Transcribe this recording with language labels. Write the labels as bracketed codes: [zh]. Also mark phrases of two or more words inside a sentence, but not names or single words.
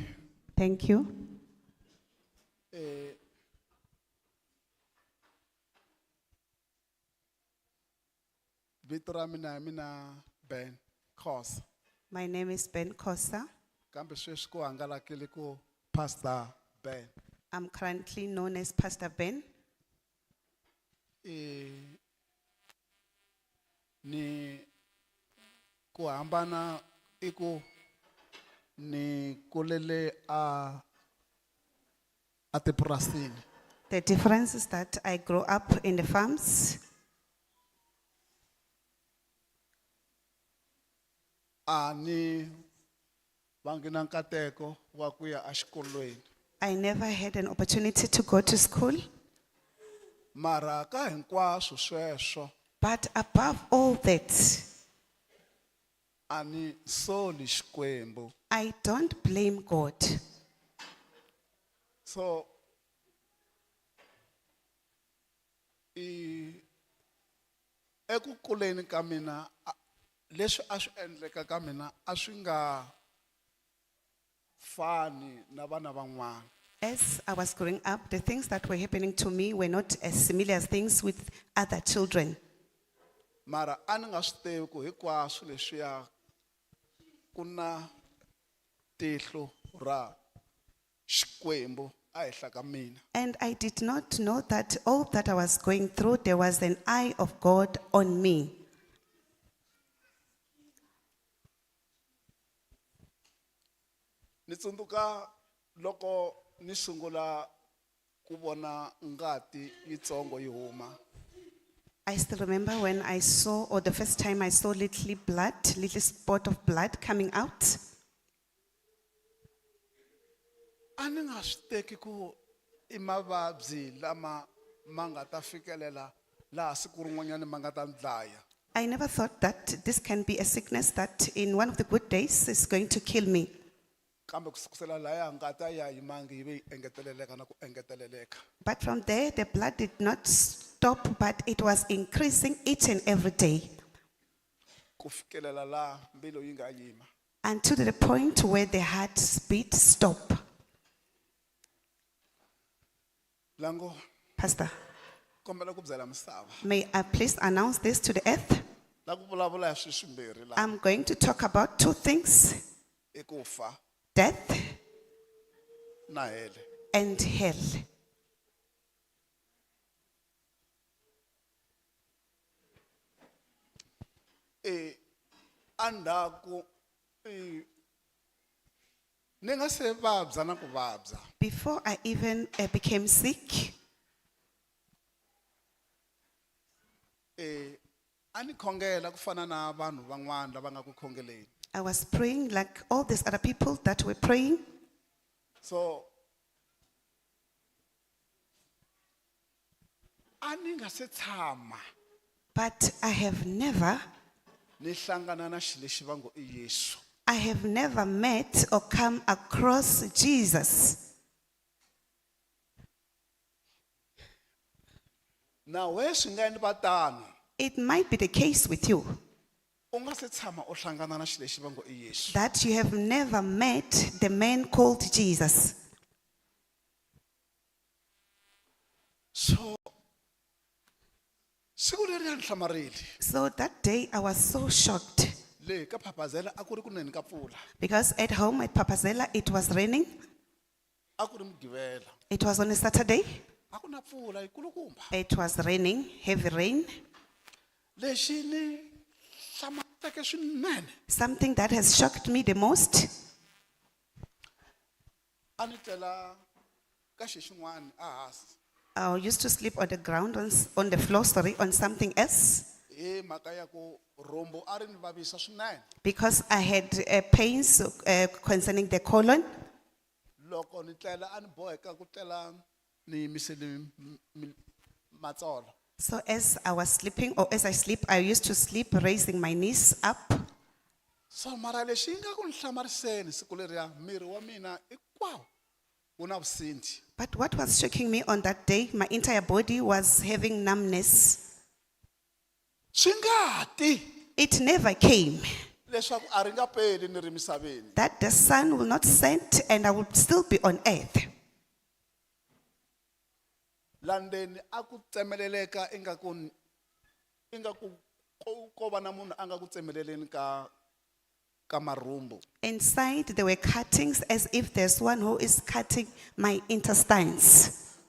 [en] Thank you. [ts] Vito ra mina Ben Khosa. [en] My name is Ben Kosa. [ts] Kambe sweswi ku hangalakile ku Pastor Ben. [en] I'm currently known as Pastor Ben. [ts] Ni ku hambana iku ni kulele a tipurasini. [en] The difference is that I grew up in the farms. [ts] Ani vangina nkateko wa ku ya exikolweni. [en] I never had an opportunity to go to school. [ts] Mara ka hinkwaswo sweswo [en] But above all that, [ts] ani soli Xikwembu. [en] I don't blame God. [ts] So eku kuleni ka mina leswi a swi endleka ka mina a swi nga fani na vana van'wana. [en] As I was growing up, the things that were happening to me were not as similar as things with other children. [ts] Mara a ni nga swi tivi ku hinkwaswo leswiya ku na tihlo ra Xikwembu ehenhla ka mina. [en] And I did not know that all that I was going through, there was an eye of God on me. [ts] Ni tsundzuka loko ni sungula ku vona ngati yitsongo yi huma. [en] I still remember when I saw, or the first time I saw little spot of blood coming out. [ts] A ni nga swi teki ku I mavabyi lama ma nga ta fikelela laha siku rin'wanyana ma nga ta ni dlaya. [en] I never thought that this can be a sickness that in one of the good days is going to kill me. [ts] Kambe kusukusela laya ngata ya yimangi yive engeteleleka na ku engeteleleka. [en] But from there, the blood did not stop, but it was increasing each and every day. [ts] Ku fikelela la mbilu yi nga yima. [en] Until the point where the heartbeat stopped. [ts] Lango [en] Pastor, [ts] kombela ku byela misava. [en] may I please announce this to the earth? [ts] La ku vulavula hi swilo swimbirhi la. [en] I'm going to talk about two things: [ts] I ku fa [en] death [ts] na hele. [en] and hell. [ts] Andaku ni nga se vabya na ku vabya. [en] Before I even became sick, [ts] Ani khongela ku fana na vanhu van'wana lava nga ku khongeleni. [en] I was praying like all these other people that were praying. [ts] So ani nga se tshama [en] But I have never [ts] ni hlangana na xilo lexi va ngo I Yesu. [en] I have never met or come across Jesus. [ts] Na we swi nga endli va tano. [en] It might be the case with you [ts] U nga se tshama u hlangana na xilo lexi va ngo I Yesu. [en] that you have never met the man called Jesus. [ts] So siku leri a ni hlamarile [en] So that day I was so shocked [ts] le ka Phapazela a ku ri ku neni ka pfula. [en] because at home at Papazela it was raining. [ts] A ku ri Mugqivela. [en] It was on a Saturday. [ts] a ku na mpfula yikulukumba. [en] It was raining, heavy rain. [ts] Lexi ni hlamuseke swinene [en] Something that has shocked me the most. [ts] a ni tlela ka xixin'wana a hansi [en] I used to sleep on the ground, on the floor, on something else, [ts] hi mhaka ya ku rhumbu a ri ni vavisa swinene. [en] because I had pains concerning the colon. [ts] Loko ni tlela a ni boheka ku tlela ni yimisele matsolo. [en] So as I was sleeping, or as I sleep, I used to sleep raising my knees up. [ts] So mara lexi yi nga ku ni hlamariseni siku leriya miri wa mina hinkwawo wu na vusindi. [en] But what was shocking me on that day, my entire body was having numbness. [ts] Swi nga ti [en] It never came. [ts] leswaku a ri nga peli ni ri misaveni. [en] That the sun will not set and I would still be on earth. [ts] Landeni a ku tsemeleleka ingaku ko va na munhu a nga ku tsemeleleni ka marhumbu. [en] Inside there were cuttings as if there's one who is cutting my intestines.